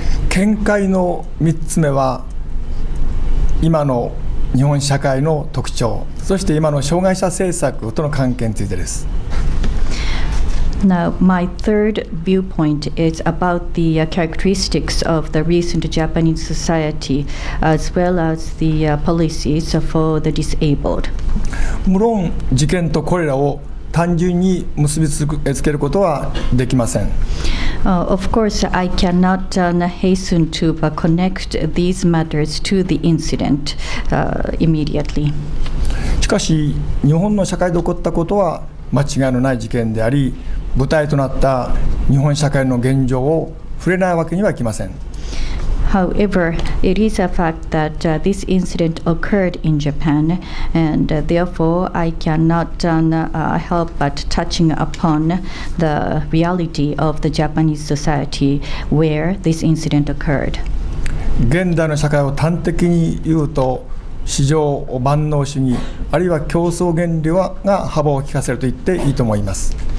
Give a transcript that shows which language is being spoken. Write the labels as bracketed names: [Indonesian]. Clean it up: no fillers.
[Japanese] 見解の3つ目は、今の日本社会の特徴、そして今の障害者政策との関係についてです。 [English] Now, my third viewpoint is about the characteristics of the recent Japanese society as well as the policies for the disabled. [Japanese] 無論、事件とこれらを単純に結びつけることはできません。 [English] Of course, I cannot hasten to connect these matters to the incident immediately. [Japanese] しかし、日本の社会で起こったことは間違いのない事件であり、舞台となった日本社会の現状を触れないわけにはいきません。 [English] However, it is a fact that this incident occurred in Japan, and therefore I cannot help but touching upon the reality of the Japanese society where this incident occurred. [Japanese] 現代の社会を端的に言うと、市場万能主義、あるいは競争原理が幅を利かせると言っていいと思います。